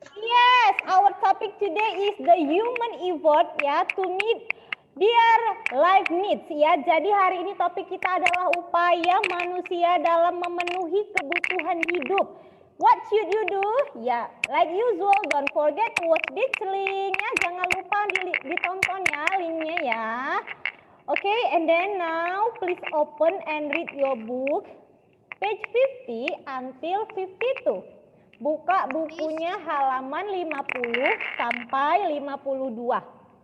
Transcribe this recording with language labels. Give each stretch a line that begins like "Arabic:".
English: Yes, our topic today is the human effort ya to meet their life needs ya.
Indonesian: Jadi hari ini topik kita adalah upaya manusia dalam memenuhi kebutuhan hidup.
English: What should you do? Ya, like usual, don't forget to watch this link ya.
Indonesian: Jangan lupa ditonton ya linknya ya.
English: Okay, and then now please open and read your book page 50 until 52.
Indonesian: Buka bukunya halaman 50 sampai 52.